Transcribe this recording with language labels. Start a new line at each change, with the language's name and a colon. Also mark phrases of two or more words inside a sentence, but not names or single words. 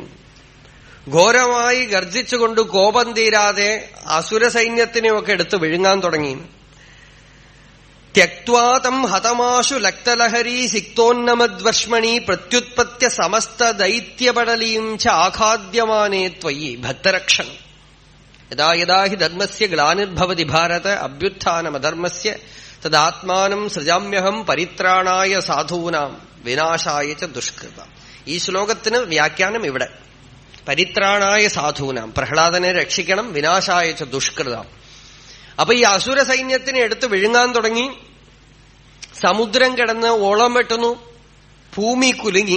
Malayalam: ഘോരമായി ഗർജിച്ചുകൊണ്ട് കോപം തീരാതെ അസുര സൈന്യത്തിനെയൊക്കെ എടുത്ത് വിഴുങ്ങാൻ തുടങ്ങി.
Sanskrit: ത്യക്വാതം ഹതമാശു ലക്തലഹരീ സിക്തോന്നമദ്വർഷ്മണി പ്രത്യുത്പത്യ സമസ്ത ദൈത്യപടലീം ച ആഖാദ്യമാനേ ത്വയി ഭക്തരക്ഷണം. യഥാ യഥാ ഹി ധർമ്മസ്യ ഗ്ലാനിർഭവതി ഭാരത അഭ്യുത്ഥാനമധർമ്മസ്യ തദാത്മാനം സൃജാമ്യഹം പരിത്രാണായ സാധൂനാം വിനാശായ ച ദുഷ്കൃത.
Malayalam: ഈ ശ്ലോകത്തിന് വ്യാഖ്യാനം ഇവിടെ.
Sanskrit: പരിത്രാണായ സാധൂനാം,
Malayalam: പ്രഹ്ലാദനെ രക്ഷിക്കണം,
Sanskrit: വിനാശായ ച ദുഷ്കൃതം.
Malayalam: അപ്പൊ ഈ അസുര സൈന്യത്തിനെ എടുത്ത് വിഴുങ്ങാൻ തുടങ്ങി. സമുദ്രം കിടന്ന് ഓളം വെട്ടുന്നു. ഭൂമി കുലുങ്ങി.